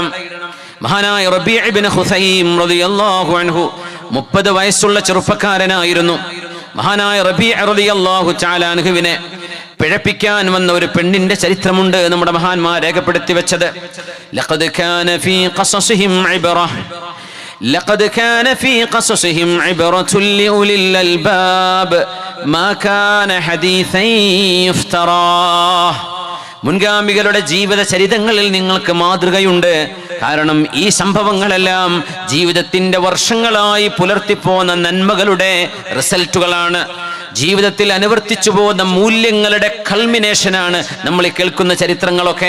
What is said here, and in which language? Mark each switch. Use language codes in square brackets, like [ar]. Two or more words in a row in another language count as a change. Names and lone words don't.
[ml] മഹാനായ റബീഅ ഇബ്നു ഖുസൈം [ar] رضي الله عنه [ml] 30 വയസ്സുള്ള ചെറുപ്പക്കാരനായിരുന്നു. മഹാനായ റബീഅ [ar] رضي الله تعالى [ml] അൻഹുവിനെ പിഴപ്പിക്കാൻ വന്ന ഒരു പെണ്ണിന്റെ ചരിത്രമുണ്ട് നമ്മുടെ മഹാന്മാർ രേഖപ്പെടുത്തി വെച്ചത്. [ar] لقد كان في قصصهم عبرة لقد كان في قصصهم عبرة لأولي الألباب ما كان حديثا يفترى. [ml] മുൻഗാമികളുടെ ജീവിത ചരിതങ്ങളിൽ നിങ്ങൾക്ക് മാതൃകയുണ്ട്. കാരണം ഈ സംഭവങ്ങളെല്ലാം ജീവിതത്തിന്റെ വർഷങ്ങളായി പുലർത്തിപ്പോന്ന നന്മകളുടെ റിസൾട്ടുകളാണ്. ജീവിതത്തിൽ അനുവർത്തിച്ചു പോകുന്ന മൂല്യങ്ങളുടെ കൾമിനേഷനാണ് നമ്മൾ ഈ കേൾക്കുന്ന ചരിത്രങ്ങളൊക്കെ.